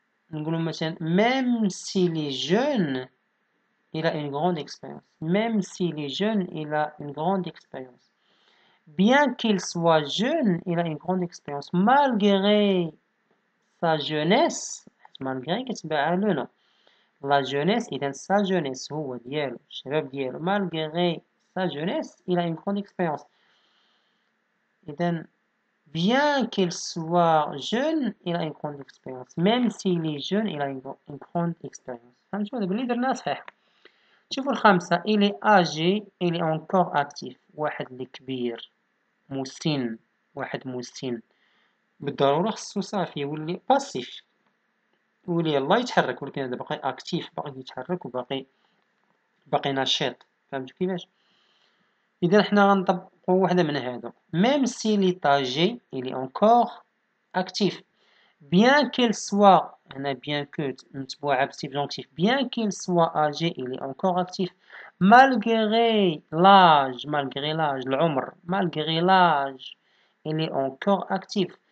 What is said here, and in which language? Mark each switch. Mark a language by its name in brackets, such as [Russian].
[Arabic] نقولوا مثلا [French] même s'il est jeune il a une grande expérience. Même s'il est jeune il a une grande expérience. Bien qu'il soit jeune il a une grande expérience. malgré sa jeunesse، malgré [Arabic] كتبع [French] le nom. la jeunesse [Arabic] إذا [French] sa jeunesse [Arabic] هو ديالو الشباب ديالو. [French] malgré sa jeunesse il a une grande expérience. [Arabic] إذا [French] bien qu'il soit jeune il a une grande expérience. même s'il est jeune il a une grande expérience. [Arabic] فهمتوا دابا اللي درناه صحيح. شوفوا الخامسة. [French] il est âgé il est encore actif. [Arabic] واحد اللي كبير مسن، واحد مسن بالضرورة خصو صافي يولي باسيف، يولي يلاه يتحرك، ولكن هذا باقي اكتيف باقي يتحرك وباقي نشيط. فهمتوا كيفاش؟ إذا حنا غنطبقو وحدة من هادو. [French] même s'il est âgé il est encore actif. bien qu'il soit، [Arabic] هنا [French] bien que [Arabic] متبوعة بالسبجونكتيف. [French] bien qu'il soit âgé il est encore actif. malgré l'âge [Arabic] العمر، [French] malgré l'âge il est encore actif.